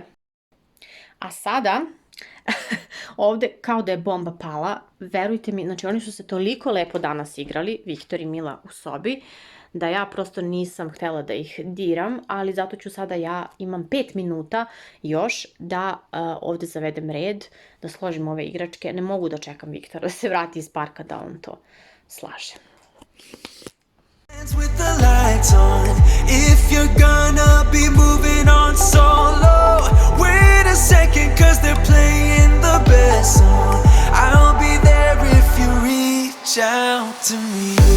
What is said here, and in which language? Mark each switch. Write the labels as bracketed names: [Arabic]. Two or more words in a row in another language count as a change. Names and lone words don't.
[Serbian] A sada, ovde kao da je bomba pala, verujte mi, znači oni su se toliko lepo danas igrali, Viktor i Mila u sobi, da ja prosto nisam htela da ih diram, ali zato ću sada imam 5 minuta još da ovde zavedem red, da složim ove igračke. Ne mogu da čekam Viktora da se vrati iz parka da on to slaže. [English] With the lights on, if you're gonna be moving on solo, wait a second, cause they're playing the best song. I'll be there if you reach out to me.